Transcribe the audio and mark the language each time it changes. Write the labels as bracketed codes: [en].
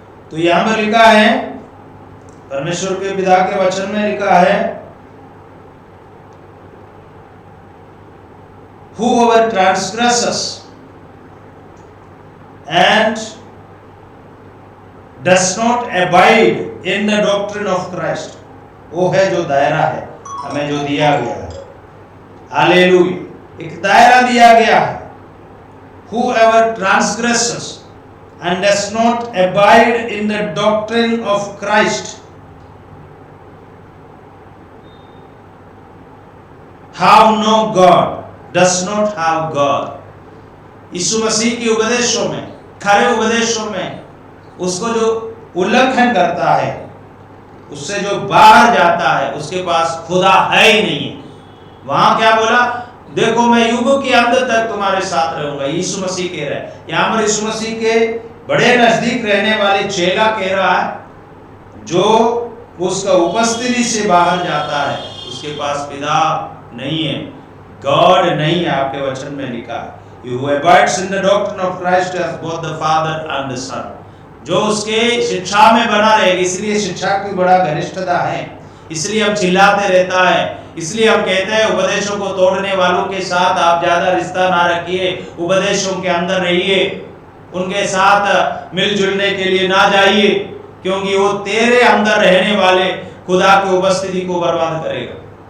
[hi] तो यहां पर लिखा है, परमेश्वर के पिता के वचन में लिखा है, [en] whoever transgresses and does not abide in the doctrine of Christ, [hi] वो है जो दायरा है हमें जो दिया गया है। हालेलुया, एक दायरा दिया गया है। [en] whoever transgresses and does not abide in the doctrine of Christ have no God, does not have God। [hi] यीशु मसीह के उपदेशों में, खरे उपदेशों में उसको जो उल्लंघन करता है, उससे जो बाहर जाता है, उसके पास खुदा है ही नहीं है। वहां क्या बोला? देखो मैं युग के अंत तक तुम्हारे साथ रहूंगा। यीशु मसीह कह रहा है। यहां पर यीशु मसीह के बड़े नजदीक रहने वाले चेला कह रहा है, जो उसका उपस्थिति से बाहर जाता है उसके पास पिता नहीं है, गॉड नहीं है। आपके वचन में लिखा है, [en] He who abides in the doctrine of Christ has both the Father and the Son। [hi] जो उसके शिक्षा में बना रहेगा। इसलिए शिक्षा की बड़ा घनिष्ठता है, इसलिए हम चिल्लाते रहता है, इसलिए हम कहते हैं उपदेशों को तोड़ने वालों के साथ आप ज्यादा रिश्ता ना रखिए, उपदेशों के अंदर रहिए, उनके साथ मिलजुलने के लिए ना जाइए, क्योंकि वो तेरे अंदर रहने वाले खुदा की उपस्थिति को बर्बाद करेगा।